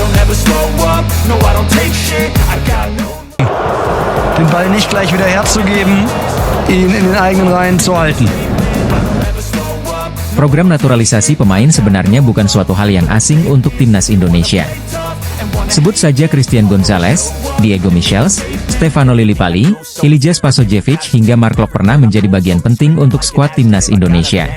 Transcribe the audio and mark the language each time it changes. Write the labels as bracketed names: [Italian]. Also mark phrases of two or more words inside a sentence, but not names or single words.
[German] Den Ball nicht gleich wieder herzugeben, ihn in den eigenen Reihen zu halten. [Indonesian] Program naturalisasi pemain sebenarnya bukan suatu hal yang asing untuk timnas Indonesia. Sebut saja Christian Gonzalez, Diego Michels, Stefano Lillipali, Ilija Spasojevic hingga Mark Klok pernah menjadi bagian penting untuk skuad timnas Indonesia.